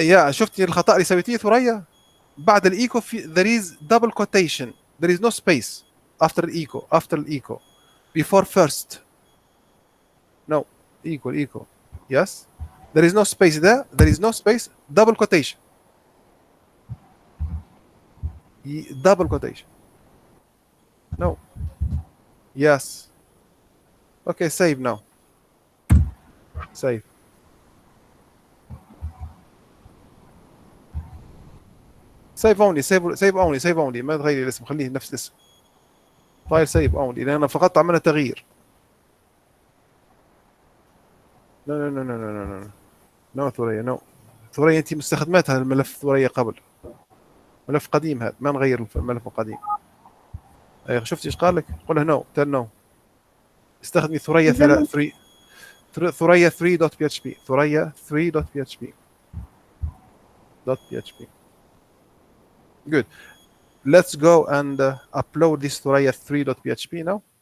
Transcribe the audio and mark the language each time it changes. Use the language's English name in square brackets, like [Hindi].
[Arabic] Yeah, شفتي الخطأ اللي سويتيه ثريا؟ بعد الإيكو [English] there is double quotation. There is no space after echo. After echo, before first. No, equal. Yes, there is no space there. There is no space. Double quotation. Double quotation. No. Yes. Okay, save now. Save. [Arabic] سيف اونلي سيف اونلي ما تغيري الاسم، خليه نفس الاسم. فايل سيف اونلي لان انا فقط عملنا تغيير. نو ثريا نو. ثريا انت مستخدمتها الملف ثريا قبل. ملف قديم هذا، ما نغير الملف القديم. اي شفتي ايش قال لك؟ قول له نو، [English] Tell no. [Arabic] استخدمي ثريا 3 ثريا 3.php ثريا 3.php. [English] Good. Let's go and upload this Thuraya 3.php now.